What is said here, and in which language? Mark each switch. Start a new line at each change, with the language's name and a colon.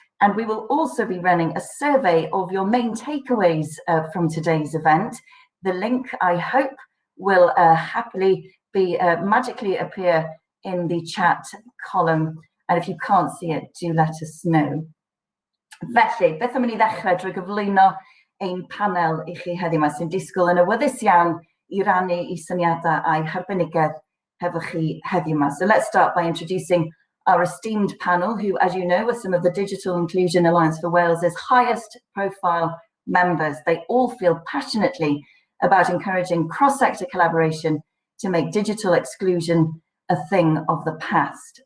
English: And we will also be running a survey of your main takeaways from today's event. The link, I hope, will happily be magically appear in the chat column. And if you can't see it, do let us know.
Welsh: Felly, beth am I ddechrau drwy gyflwyno ein panel I chi heddiw yma sy'n disgwyl yn awyddus iawn I rannu I syniadau a'i harbenigedd hefo chi heddiw yma.
English: So let's start by introducing our esteemed panel, who, as you know, are some of the Digital Inclusion Alliance for Wales's highest profile members. They all feel passionately about encouraging cross-sector collaboration to make digital exclusion a thing of the past.